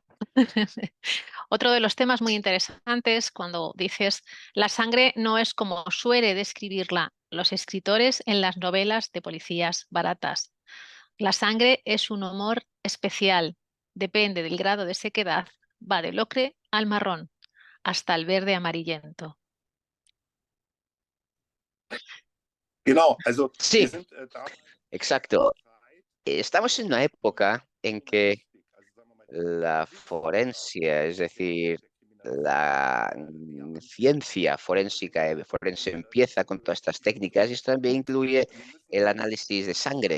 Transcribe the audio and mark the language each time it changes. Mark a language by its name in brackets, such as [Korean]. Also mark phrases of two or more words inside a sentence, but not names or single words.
[Spanish] Otro de los temas muy interesantes cuando dices la sangre no es como suele describirla los escritores en las novelas de policías baratas. La sangre es un humor especial, depende del grado de sequedad, va del ocre al marrón, hasta el verde amarillento. [German] Genau, also [Spanish] Sí, [German] wir sind [Spanish] exacto. Estamos en una época en que la forencia, es decir, la ciencia forense empieza con todas estas técnicas y esto también incluye el análisis de sangre.